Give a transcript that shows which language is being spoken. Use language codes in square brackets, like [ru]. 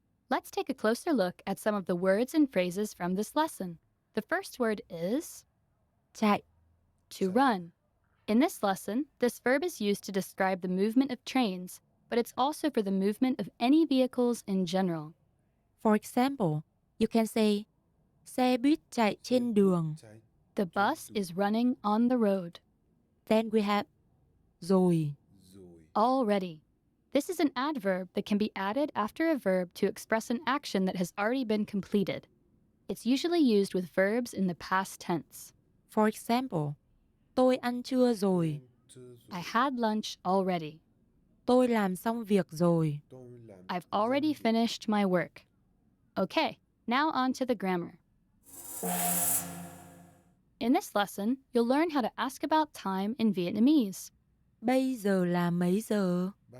[en] Let's take a closer look at some of the words and phrases from this lesson. The first word is [vi] Chạy, [en] to run. In this lesson, this verb is used to describe the movement of trains, but it's also for the movement of any vehicles in general. for example, you can say [vi] xe buýt chạy trên đường. [en] The bus is running on the road. Then we have rồi, Already. This is an adverb that can be added after a verb to express an action that has already been completed. It's usually used with verbs in the past tense. for example, [vi] tôi ăn trưa rồi. [en] I had lunch already. [vi] Tôi làm xong việc rồi. [en] I've already finished my work. Okay, now on to the grammar. In this lesson, you'll learn how to ask about time in Vietnamese. [vi] Bây giờ là mấy giờ?